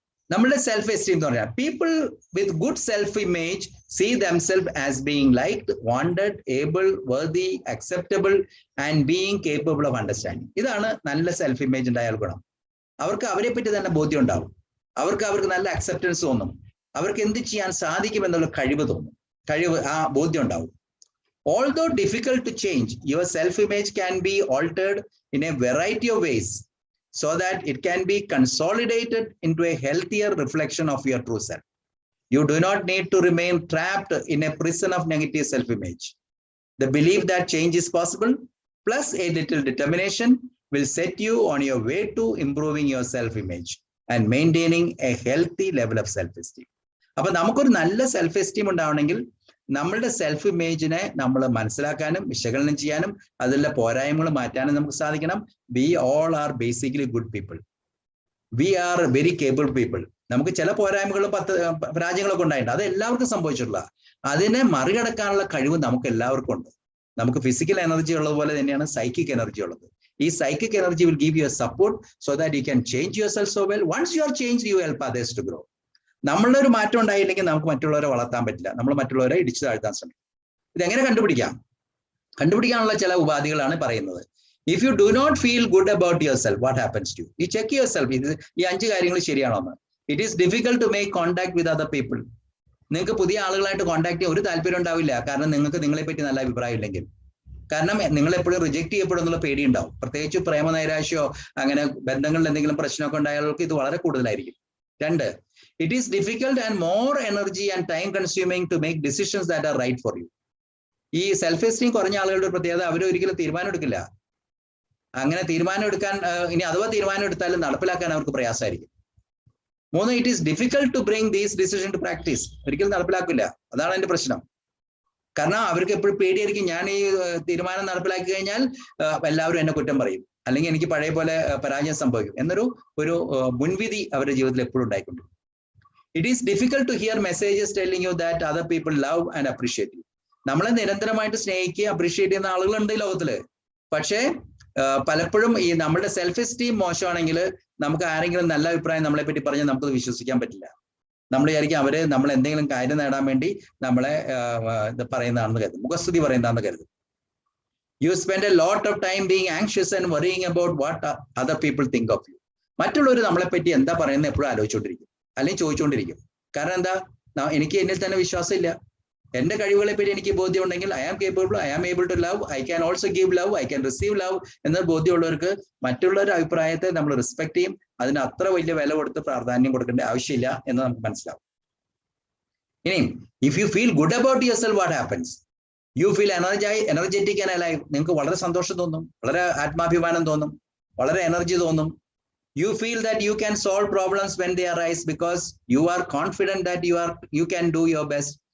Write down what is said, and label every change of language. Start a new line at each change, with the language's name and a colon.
Malayalam: നമ്മളുടെ self esteem എന്ന് പറഞ്ഞാൽ
English: People with good self image see themselves as being liked, wanted, able, worthy, acceptable and being capable of understanding.
Malayalam: ഇതാണ് നല്ല self image ഉണ്ടായാൽ ഗുണം. അവർക്ക് അവരെ പറ്റി തന്നെ ബോധ്യം ഉണ്ടാവും. അവർക്ക് നല്ല അക്സെപ്റ്റൻസ് തോന്നും. അവർക്ക് എന്ത് ചെയ്യാൻ സാധിക്കും എന്നുള്ള കഴിവ് ആ ബോധ്യം ഉണ്ടാവും.
English: Although difficult to change, your self-image can be altered in a variety of ways so that it can be consolidated into a healthier reflection of your true self. You do not need to remain trapped in a prison of negative self-image. The belief that change is possible, plus a little determination, will set you on your way to improving your self-image and maintaining a healthy level of self-esteem.
Malayalam: അപ്പോൾ നമുക്കൊരു നല്ല self esteem ഉണ്ടാവണമെങ്കിൽ നമ്മളുടെ self ഇമേജിനെ നമ്മൾ മനസ്സിലാക്കാനും വിശകലനം ചെയ്യാനും അതിലെ പോരായ്മകൾ മാറ്റാനും നമുക്ക് സാധിക്കണം.
English: We all are basically good people. We are very capable people.
Malayalam: നമുക്ക് ചില പോരായ്മകളും പരാജയങ്ങളൊക്കെ ഉണ്ടായിട്ടുണ്ട്, അത് എല്ലാവർക്കും സംഭവിച്ചിട്ടുള്ള. അതിനെ മറികടക്കാനുള്ള കഴിവ് നമുക്ക് എല്ലാവർക്കും ഉണ്ട്. നമുക്ക് ഫിസിക്കൽ എനർജി ഉള്ളതുപോലെ തന്നെയാണ് സൈക്കിക് എനർജി ഉള്ളത്.
English: ഈ psychic energy will give you a support so that you can change your self so well. Once you are change you help others to grow.
Malayalam: നമ്മളുടെ ഒരു മാറ്റം ഉണ്ടായില്ലെങ്കിൽ നമുക്ക് മറ്റുള്ളവരെ വളർത്താൻ പറ്റില്ല. നമ്മൾ മറ്റുള്ളവരെ ഇടിച്ചു താഴ്ത്താൻ ശ്രമിക്കും. ഇതെങ്ങനെ കണ്ടുപിടിക്കാനുള്ള ചില ഉപാധികളാണ് പറയുന്നത്.
English: If you do not feel good about your self, what happens to you? Check your self.
Malayalam: ഈ 5 കാര്യങ്ങൾ ശരിയാണോ എന്ന്.
English: It is difficult to make contact with other people.
Malayalam: നിങ്ങൾക്ക് പുതിയ ആളുകളായിട്ട് കോൺടാക്ട് ചെയ്യാൻ ഒരു താല്പര്യം ഉണ്ടാവില്ല. കാരണം നിങ്ങൾക്ക് നിങ്ങളെ പറ്റി നല്ല അഭിപ്രായം ഇല്ലെങ്കിൽ. കാരണം നിങ്ങൾ എപ്പോഴും റിജക്ട് ചെയ്യപ്പെടും എന്നുള്ള പേടി ഉണ്ടാവും. പ്രത്യേകിച്ച് പ്രേമ നൈരാശ്യമോ അങ്ങനെ ബന്ധങ്ങളിൽ എന്തെങ്കിലും പ്രശ്നമൊക്കെ ഉണ്ടായവർക്ക് ഇത് വളരെ കൂടുതലായിരിക്കും.
English: 2, it is difficult and more energy and time consuming to make decisions that are right for you.
Malayalam: ഈ സെൽഫ് എസ്റ്റീം കുറഞ്ഞ ആളുകളുടെ പ്രത്യേകത, അവർ ഒരിക്കലും തീരുമാനം എടുക്കില്ല. അങ്ങനെ തീരുമാനം എടുക്കാൻ, ഇനി അഥവാ തീരുമാനം എടുത്താലും നടപ്പിലാക്കാൻ അവർക്ക് പ്രയാസമായിരിക്കും.
English: 3, it is difficult to bring these decisions to practice.
Malayalam: ഒരിക്കലും നടപ്പിലാക്കില്ല. അതാണ് അതിന്റെ പ്രശ്നം. കാരണം അവർക്ക് എപ്പോഴും പേടിയായിരിക്കും, ഞാൻ ഈ തീരുമാനം നടപ്പിലാക്കി കഴിഞ്ഞാൽ എല്ലാവരും എന്നെ കുറ്റം പറയും, അല്ലെങ്കിൽ എനിക്ക് പഴയ പോലെ പരാജയം സംഭവിക്കും എന്നൊരു മുൻവിധി അവരുടെ ജീവിതത്തിൽ എപ്പോഴും ഉണ്ടായിക്കൊണ്ടിരിക്കും.
English: It is difficult to hear messages telling you that other people love and appreciate you.
Malayalam: നമ്മളെ നിരന്തരമായിട്ട് സ്നേഹിക്കുക, അപ്രീഷിയേറ്റ് ചെയ്യുന്ന ആളുകളുണ്ട് ഈ ലോകത്തില്. പക്ഷേ പലപ്പോഴും ഈ നമ്മുടെ സെൽഫ് എസ്റ്റീം മോശമാണെങ്കിൽ നമുക്ക് ആരെങ്കിലും നല്ല അഭിപ്രായം നമ്മളെ പറ്റി പറഞ്ഞാൽ നമുക്കത് വിശ്വസിക്കാൻ പറ്റില്ല. നമ്മൾ വിചാരിക്കും അവര് നമ്മൾ എന്തെങ്കിലും കാര്യം നേടാൻ വേണ്ടി നമ്മളെ ഇത് പറയുന്നതാണെന്ന് കരുതും, മുഖസ്തുതി പറയുന്നതാണെന്ന് കരുതും.
English: You spend a lot of time being anxious and worrying about what other people think of you.
Malayalam: മറ്റുള്ളവർ നമ്മളെ പറ്റി എന്താ പറയുന്നത് എപ്പോഴും ആലോചിച്ചുകൊണ്ടിരിക്കും, അല്ലെങ്കിൽ ചോദിച്ചുകൊണ്ടിരിക്കും. കാരണം എന്താ, എനിക്ക് എന്നിൽ തന്നെ വിശ്വാസമില്ല. എന്റെ കഴിവുകളെ പറ്റി എനിക്ക് ബോധ്യം ഉണ്ടെങ്കിൽ
English: I am capable, I am able to love, I can also give love, I can receive love
Malayalam: എന്ന ബോധ്യമുള്ളവർക്ക് മറ്റുള്ളവരുടെ അഭിപ്രായത്തെ നമ്മൾ റെസ്പെക്ട് ചെയ്യും. അതിന് അത്ര വലിയ വില കൊടുത്ത് പ്രാധാന്യം കൊടുക്കേണ്ട ആവശ്യമില്ല എന്ന് നമുക്ക് മനസ്സിലാവും.
English: ഇനി if you feel good about your self, what happens? You feel energetic and alive.
Malayalam: നിങ്ങൾക്ക് വളരെ സന്തോഷം തോന്നും, വളരെ ആത്മാഭിമാനം തോന്നും, വളരെ എനർജി തോന്നും.
English: You feel that you can solve problems when they arise because you are confident that you can do your best.